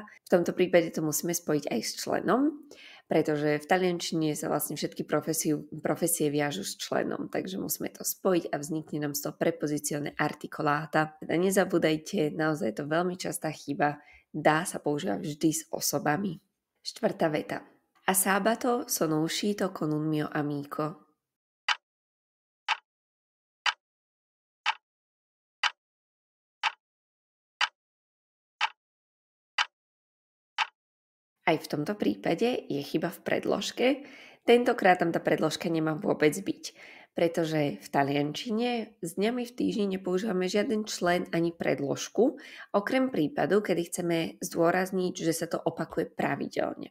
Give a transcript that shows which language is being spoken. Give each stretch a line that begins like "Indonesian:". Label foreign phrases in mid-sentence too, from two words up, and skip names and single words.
Slovak: V tomto prípade to musíme spojiť aj s členom, pretože v taliančine sa vlastne všetky profesie viažu s členom, takže musíme to spojiť a vznikne nám z toho
Italian: prepozizione articoláta.
Slovak: Teda nezabúdajte, naozaj je to veľmi častá chyba, dá sa používať vždy s osobami. Štvrtá veta.
Italian: A sabato sono uscito con un mio amico.
Slovak: Aj v tomto prípade je chyba v predložke. Tentokrát tam tá predložka nemá vôbec byť, pretože v taliančine s dňami v týždni nepoužívame žiaden člen ani predložku, okrem prípadu, kedy chceme zdôrazniť, že sa to opakuje pravidelne.